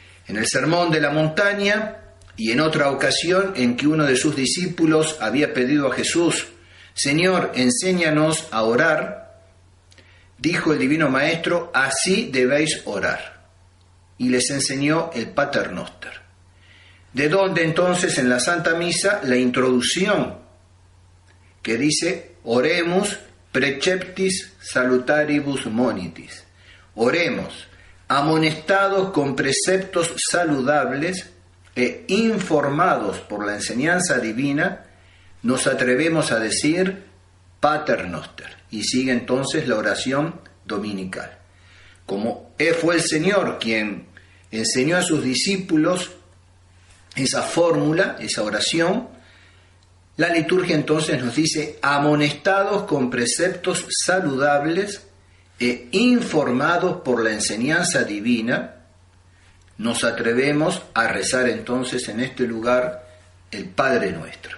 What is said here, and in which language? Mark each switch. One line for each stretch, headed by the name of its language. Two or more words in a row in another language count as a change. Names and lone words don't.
Spanish: En el Sermón de la Montaña y en otra ocasión en que uno de sus discípulos había pedido a Jesús: Señor, enséñanos a orar, dijo el Divino Maestro: así debéis orar. Y les enseñó el Pater Noster. De donde entonces en la Santa Misa la introducción que dice:
Latin: Oremus preceptis salutaribus monitis.
Spanish: Oremos, amonestados con preceptos saludables e informados por la enseñanza divina, nos atrevemos a decir Pater Noster. Y sigue entonces la oración dominical. Como fue el Señor quien enseñó a sus discípulos esa fórmula, esa oración, la liturgia entonces nos dice: amonestados con preceptos saludables e informados por la enseñanza divina, nos atrevemos a rezar entonces en este lugar el Padre Nuestro.